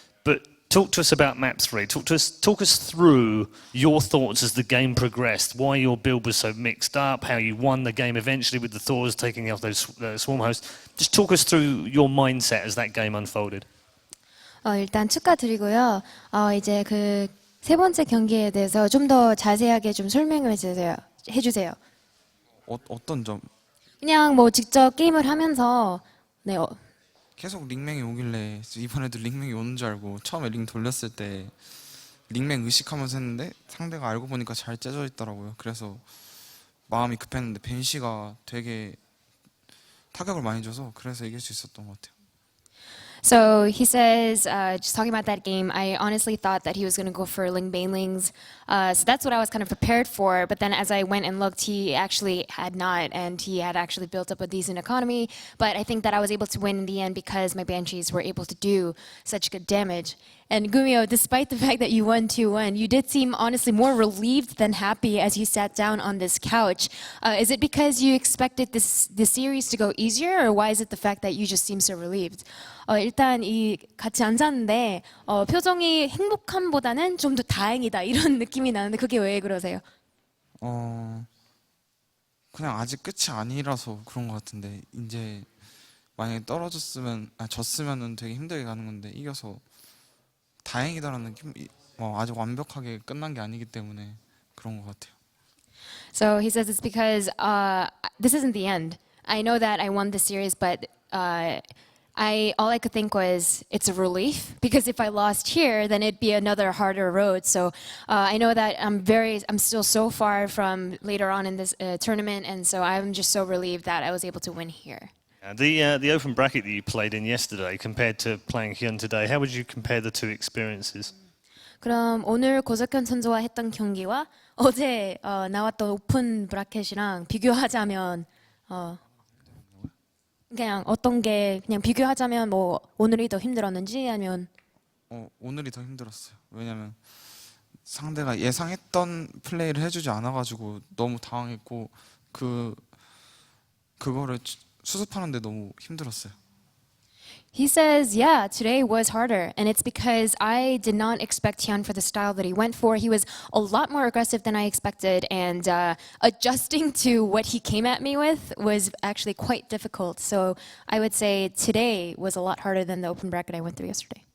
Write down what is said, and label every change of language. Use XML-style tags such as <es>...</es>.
<en>But talk to us about Map 3. Talk us through your thoughts as the game progressed, why your build was so mixed up, how you won the game eventually with the Thors taking off those swarm hosts. Just talk us through your mindset as that game unfolded.</en> <ko>일단 축하드리고요. 이제 그 3번째 경기에 대해서 좀 더 자세하게 좀 설명해 주세요. 해주세요. 어떤 점? 그냥 뭐 직접 게임을 하면서 네, 계속 링맹이 오길래 이번에도 링맹이 오는 줄 알고 처음에 링 돌렸을 때 링맹 의식하면서 했는데 상대가 알고 보니까 잘 째져 있더라고요. 그래서 마음이 급했는데 벤시가 되게 타격을 많이 줘서 그래서 이길 수 있었던 것 같아요.</ko> <en>So he says, just talking about that game, I honestly thought that he was going to go for Ling Banelings. So that's what I was kind of prepared for. But then as I went and looked, he actually had not. And he had actually built up a decent economy. But I think that I was able to win in the end because my Banshees were able to do such good damage. And GuMiho, despite the fact that you won 2-1, you did seem honestly more relieved than happy as you sat down on this couch. Is it because you expected this series to go easier, or why is it the fact that you just seem so relieved?</en> <ko>일단 이 같이 앉았는데 표정이 행복함보다는 좀 더 다행이다 이런 느낌이 나는데 그게 왜 그러세요? 그냥 아직 끝이 아니라서 그런 것 같은데 이제 만약에 졌으면은 되게 힘들게 가는 건데 이겨서 다행이다라는 느낌. 아직 완벽하게 끝난 게 아니기 때문에 그런 것 같아요.</ko> <en>So he says it's because this isn't the end. I know that I won the series, but all I could think was it's a relief because if I lost here, then it'd be another harder road. So I know that I'm still so far from later on in this tournament, and so I'm just so relieved that I was able to win here. The open bracket that you played in yesterday compared to playing HyuN today, how would you compare the two experiences?</en> <ko>그럼 오늘 고석현 선수와 했던 경기와 어제 나왔던 오픈 브라켓이랑 비교하자면 그냥 어떤 게 그냥 비교하자면 뭐 오늘이 더 힘들었는지 아니면 오늘이 더 힘들었어요. 왜냐면 상대가 예상했던 플레이를 해주지 않아가지고 너무 당황했고 그거를 수습하는데 너무 힘들었어요.</ko> <en>He says, yeah, today was harder, and it's because I did not expect HyuN for the style that he went for. He was a lot more aggressive than I expected, and adjusting to what he came at me with was actually quite difficult. So I would say today was a lot harder than the open bracket I went through yesterday.</en>